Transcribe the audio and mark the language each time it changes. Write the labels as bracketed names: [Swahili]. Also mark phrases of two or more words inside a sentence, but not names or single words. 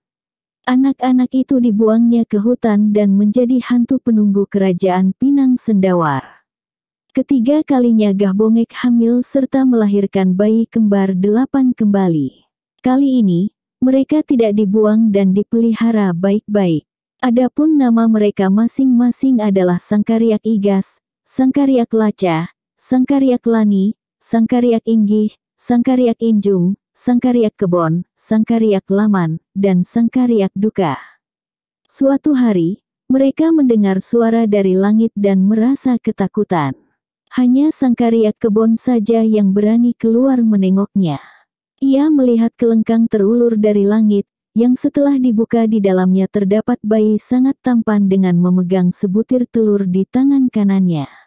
[Indonesian] Anak-anak itu dibuangnya ke hutan dan menjadi hantu penunggu kerajaan Pinang Sendawar. Ketiga kalinya Gahbongek hamil serta melahirkan bayi kembar 8 kembali. Kali ini, mereka tidak dibuang dan dipelihara baik-baik. Adapun nama mereka masing-masing adalah Sangkariak Igas, Sangkariak Laca, Sangkariak Lani, Sangkariak Inggih, Sangkariak Injung, Sangkariak Kebon, Sangkariak Laman, dan Sangkariak Duka. Suatu hari, mereka mendengar suara dari langit dan merasa ketakutan. Hanya Sangkariak Kebon saja yang berani keluar menengoknya. Ia melihat kelengkang terulur dari langit, yang setelah dibuka di dalamnya terdapat bayi sangat tampan dengan memegang sebutir telur di tangan kanannya.